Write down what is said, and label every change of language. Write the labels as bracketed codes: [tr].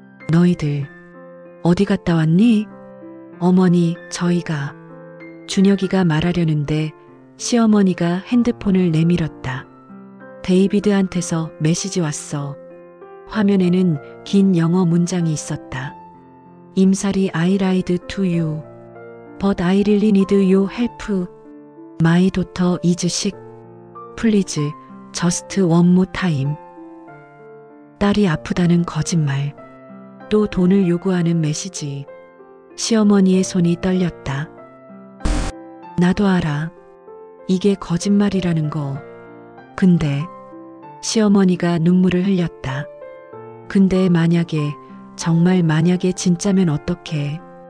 [ko] 너희들 어디 갔다 왔니? 어머니, 저희가. 준혁이가 말하려는데 시어머니가 핸드폰을 내밀었다. 데이비드한테서 메시지 왔어. 화면에는 긴 영어 문장이 있었다. [en] 임살이 I lied to you. But I really need your help. My daughter is sick. Please, just one more time. [ko] 딸이 아프다는 거짓말. 또 돈을 요구하는 메시지. 시어머니의 손이 떨렸다. 나도 알아. 이게 거짓말이라는 거. 근데 시어머니가 눈물을 흘렸다. 근데 만약에, 정말 만약에 진짜면 어떡해.